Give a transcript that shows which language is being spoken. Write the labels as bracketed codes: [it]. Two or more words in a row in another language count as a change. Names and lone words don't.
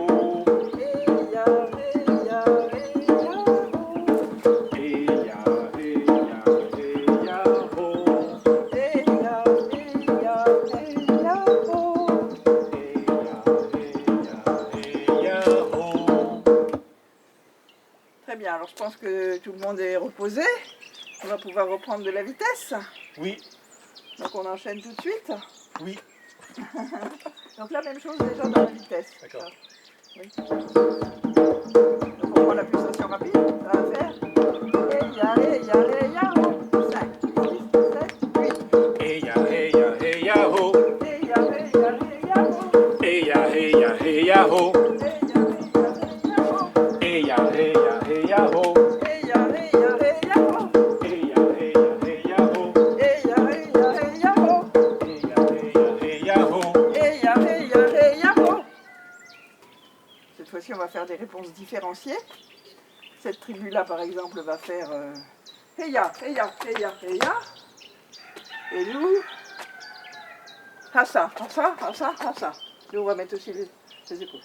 [fr] Eya, Eya, Eya, oh. Eya, eya, eya, ho. Eya, Eya, Eya, oh. Eya, eya, eya, ho. Très bien, alors je pense que tout le monde est reposé. On va pouvoir reprendre de la vitesse. Oui, Donc on enchaîne tout de suite. oui. Donc la même chose déjà dans la vitesse. D'accord. Oui. Donc on prend la pulsation rapide, ça va faire Eya, Eya, Eya, oh. 5, 6, 7, 8. Eya, eya, eya, ho. Eya, Eya, Eya, oh. Eya, eya, eya, ho. Eya, Eya, Eya, oh. Eya, eya, eya, ho. Eya, Eya, Eya, oh. Eya, eya, eya, ho. Eya, Eya, Eya, oh. Eya, eya, eya, ho. Eya, Eya, Eya, oh. Cette fois-ci, on va faire des réponses différenciées. Cette tribu-là, par exemple, va faire Heya, Heya, Heya, Heya. Et nous, Hassa, Hassa, Hassa, Hassa. Nous, on va mettre aussi les épaules.